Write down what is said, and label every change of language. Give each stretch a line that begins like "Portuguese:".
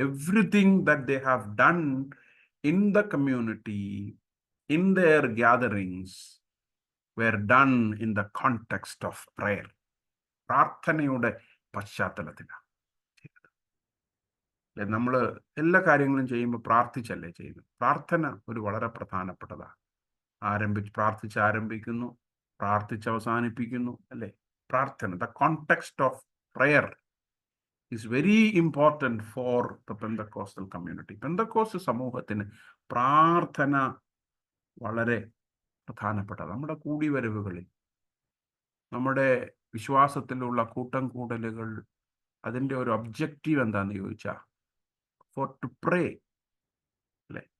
English: Everything that they have done in the community, in their gatherings were done in the context of prayer.
Malayalam: പ്രാർത്ഥനയുടെ പശ്ചാത്തലത്തിലാണ് ചെയ്തത്. നമ്മൾ എല്ലാ കാര്യങ്ങളും ചെയ്യുമ്പോൾ പ്രാർത്ഥിച്ചല്ലേ ചെയ്യുന്നത്. പ്രാർത്ഥന ഒരു വളരെ പ്രധാനപ്പെട്ടതാണ്. പ്രാർത്ഥിച്ച് ആരംഭിക്കുന്നു, പ്രാർത്ഥിച്ച് അവസാനിപ്പിക്കുന്നു, അല്ലേ?
English: പ്രാർത്ഥന, the context of prayer is very important for the Pentecostal community.
Malayalam: Pentecost സമൂഹത്തിന് പ്രാർത്ഥന വളരെ പ്രധാനപ്പെട്ടത്. നമ്മുടെ കൂടിവരവുകളിൽ, നമ്മുടെ വിശ്വാസത്തിലുള്ള കൂട്ടം കൂടലുകൾ, അതിൻ്റെ ഒരു ഒബ്ജക്റ്റീവ് എന്താണെന്ന് ചോദിച്ചാൽ
English: for to pray,
Malayalam: അല്ലേ?